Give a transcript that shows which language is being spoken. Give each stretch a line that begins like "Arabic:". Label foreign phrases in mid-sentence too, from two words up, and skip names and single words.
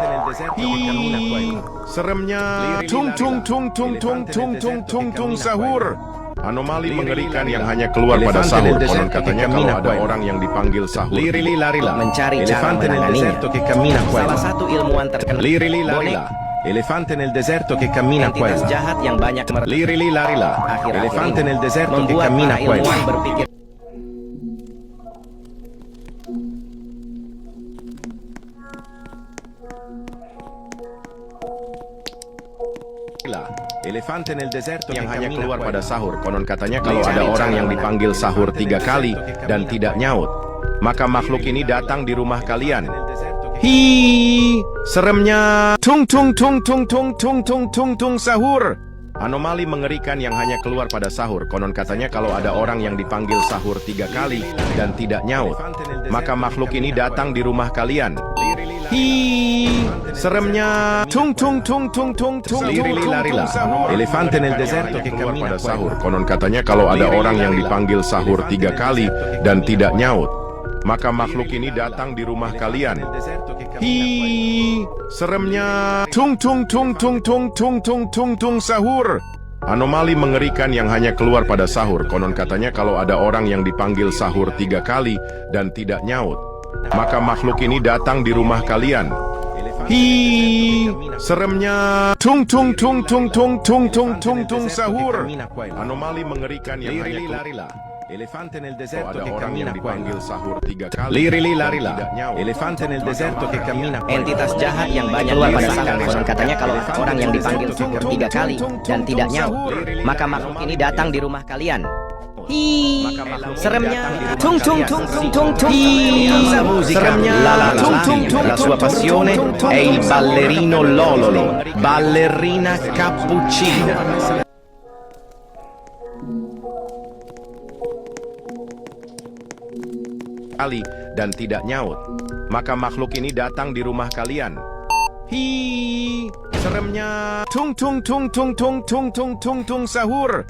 Indonesian: Seremnya tung tung tung tung tung tung tung tung tung sahur. Anomali mengerikan yang hanya keluar pada sahur. Konon katanya kalau ada orang yang dipanggil sahur Mencari cara menanganinya. Salah satu ilmuwan terkenal boneka
Italian: Elefante nel deserto che cammina qua e
Indonesian: entitas
Italian: là.
Indonesian: jahat yang banyak
Italian: Liri li lari là.
Indonesian: akhir-akhir
Italian: Elefante
Indonesian: ini
Italian: nel deserto che
Indonesian: membuat
Italian: cammina
Indonesian: para
Italian: qua e
Indonesian: ilmuwan
Italian: là.
Indonesian: berpikir
Italian: Elefante nel deserto
Indonesian: yang
Italian: che
Indonesian: hanya
Italian: cammina
Indonesian: keluar
Italian: qua e
Indonesian: pada
Italian: là.
Indonesian: sahur. Konon katanya kalau ada orang yang dipanggil sahur 3 kali dan tidak nyaut, maka makhluk ini datang di rumah kalian. Seremnya tung tung tung tung tung tung tung tung tung sahur. Anomali mengerikan yang hanya keluar pada sahur. Konon katanya kalau ada orang yang dipanggil sahur 3 kali dan tidak nyaut, maka makhluk ini datang di rumah kalian. Seremnya tung tung tung tung tung tung tung tung sahur.
Italian: Elefante nel deserto che
Indonesian: Keluar
Italian: cammina
Indonesian: pada
Italian: qua e
Indonesian: sahur.
Italian: là.
Indonesian: Konon katanya kalau ada orang yang dipanggil sahur 3 kali dan tidak nyaut, maka makhluk ini datang di rumah kalian. Seremnya tung tung tung tung tung tung tung tung tung sahur. Anomali mengerikan yang hanya keluar pada sahur. Konon katanya kalau ada orang yang dipanggil sahur 3 kali dan tidak nyaut, maka makhluk ini datang di rumah kalian. Seremnya tung tung tung tung tung tung tung tung tung sahur. Anomali mengerikan yang hanya keluar.
Italian: Elefante nel
Indonesian: Kalau
Italian: deserto
Indonesian: ada
Italian: che
Indonesian: orang yang
Italian: cammina qua e
Indonesian: dipanggil
Italian: là.
Indonesian: sahur 3 kali
Italian: Liri li
Indonesian: dan
Italian: lari
Indonesian: tidak
Italian: là.
Indonesian: nyaut,
Italian: Elefante nel deserto che cammina qua e là.
Indonesian: entitas jahat yang banyak keluar pada sahur. Konon katanya kalau orang yang dipanggil sahur 3 kali dan tidak nyaut, maka makhluk ini datang di rumah kalian. Seremnya tung tung tung tung tung tung
Italian: La musica, la sua passione è il ballerino Lololo, ballerina cappuccino.
Indonesian: kali dan tidak nyaut, maka makhluk ini datang di rumah kalian. Seremnya tung tung tung tung tung tung tung tung tung sahur.